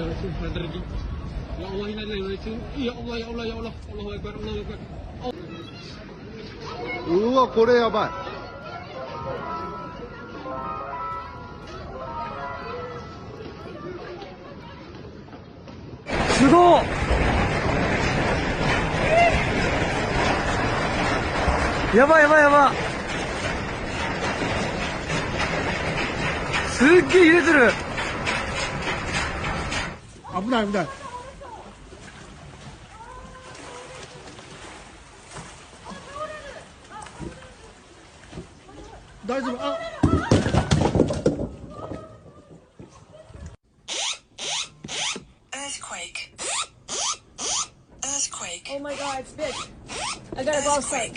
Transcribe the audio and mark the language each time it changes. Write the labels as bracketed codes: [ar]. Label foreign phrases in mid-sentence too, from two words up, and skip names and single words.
[id] ada rezeki. [ar] يا الله [id] ini adalah Malaysia. [ar] يا الله يا الله يا الله. الله أكبر الله أكبر. [ja] うわこれやばい。すごっ。やばいやばいやばい。すっげえ揺れてる。危ない危ない。大丈夫。あ。 [en] Earthquake. Earthquake. Oh my god, it's big. I gotta go outside.